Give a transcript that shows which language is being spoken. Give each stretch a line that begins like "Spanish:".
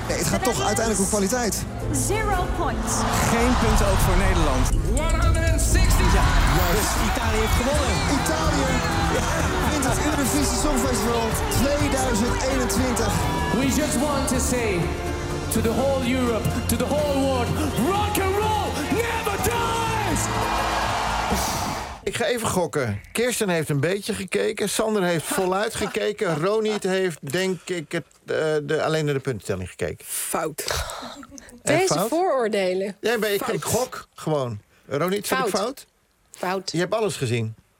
Dutch: Nee, het gaat toch uiteindelijk om kwaliteit.
English: 0 points.
Dutch: Geen punten ook voor Nederland. 160. Ja, dus Italië heeft gewonnen. Italië wint het Eurovisie Songfestival 2021.
English: We just want to say to the whole Europe, to the whole world, rock and roll never dies!
Dutch: Ik ga even gokken. Kirsten heeft een beetje gekeken. Sander heeft voluit gekeken. Roniet heeft, denk ik, alleen naar de puntentelling gekeken. Fout. Deze vooroordelen. Nee, ik gok gewoon. Roniet, vind ik fout? Fout. Je hebt alles gezien.